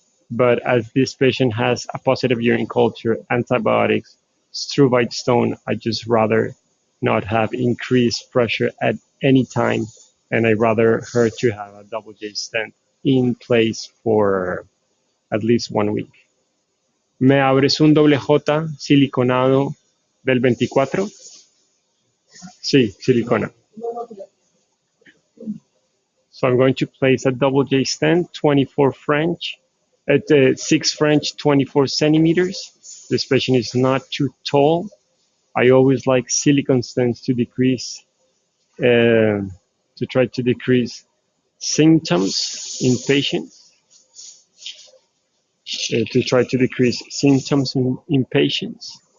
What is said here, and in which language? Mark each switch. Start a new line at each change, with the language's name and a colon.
English: But as this patient has a positive urine culture, antibiotics, struvite stone, I just rather not have increased pressure at any time, and I rather her to have a double J stent in place for at least 1 week.
Spanish: ¿Me abres un doble J siliconado del 24? Sí, silicona.
English: So I'm going to place a double J stent, 24 French, at 6 French, 24 centimeters. This patient is not too tall. I always like silicone stents to decrease, to try to decrease symptoms in patients, in patients.